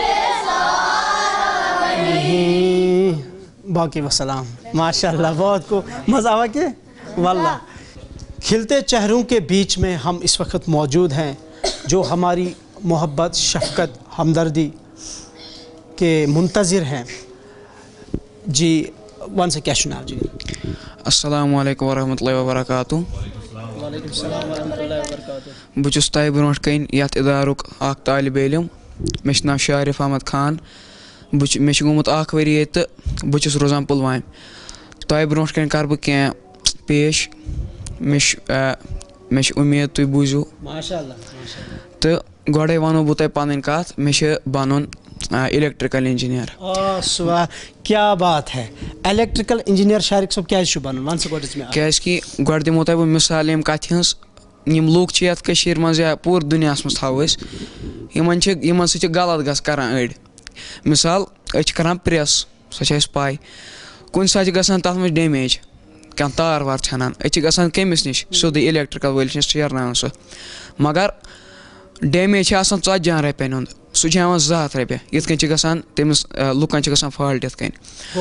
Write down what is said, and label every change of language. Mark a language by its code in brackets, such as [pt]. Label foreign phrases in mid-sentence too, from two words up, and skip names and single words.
[ur] باقی وسلام ماشاءاللہ بہت کو مزہ آوا کہ واللہ کھلتے چہروں کے بیچ میں ہم اس وقت موجود ہیں جو ہماری محبت شفقت ہمدردی کے منتظر ہیں جی ون سے کیا سنا جی [ar] السلام علیکم ورحمۃ اللہ وبرکاتہ وعلیکم السلام ورحمۃ اللہ وبرکاتہ [ks] بہٕ چھُس تۄہہِ برونٛٹھ کَنۍ یَتھ اِدارُک اکھ طالبہِ علم مےٚ چھُ ناو شارف احمد خان مےٚ چھُ گوٚمُت 1 ؤری ییٚتہِ تہٕ بہٕ چھُس روزان پُلوامہِ تۄہہِ برونٛٹھ کَنۍ کَرٕ بہٕ کینٛہہ پیش مےٚ چھِ اُمید تُہۍ بوٗزِو ماشاءاللہ تہٕ گۄڈَے وَنو بہٕ تۄہہِ پَنٕنۍ کَتھ مےٚ چھِ بَنُن [en] electrical engineer [ur] کیا بات ہے [en] electrical engineer [ks] شارق صٲب کیٛازِ چھُ بَنُن وَن سا گۄڈٕ مےٚ کیٛازِکہِ گۄڈٕ دِمو تۄہہِ بہٕ مِثال ییٚمہِ کَتھِ ہٕنٛز یِم لُکھ چھِ یَتھ کٔشیٖرِ منٛز یا پوٗرٕ دُنیاہَس منٛز تھاوو أسۍ یِمن سۭتۍ چھِ غلط کَران أڑۍ مِثال أسۍ چھِ کَران پرٛٮ۪س سۄ چھِ اَسہِ پَے کُنہِ ساتہٕ چھِ گژھان تَتھ منٛز ڈیمیج کانٛہہ تار وار ژھٮ۪نان أسۍ چھِ گژھان کٔمِس نِش سیوٚدُے الیکٹرٛکَل وٲلِس نِش شیرناوان سُہ مگر ڈیمیج چھِ آسان 40 رۄپیَن ہُنٛد سُہ چھِ ہٮ۪وان 200 رۄپیہِ یِتھ کٔنۍ چھِ گژھان تٔمِس لُکَن چھِ گژھان فالٹ یِتھ کٔنۍ